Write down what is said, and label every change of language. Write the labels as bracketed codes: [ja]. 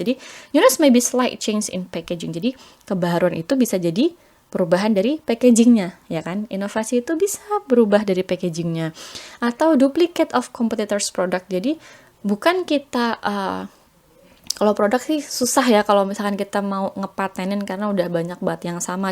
[id] Jadi [en] newness may be slight change in packaging. [id] Jadi kebaharuan itu bisa jadi perubahan dari packagingnya, ya kan? Inovasi itu bisa berubah dari packagingnya. Atau [en] duplicate of competitors' product. [id] Jadi bukan kita kalau produk sih susah ya kalau misalkan kita mau ngepatenin karena udah banyak banget yang sama.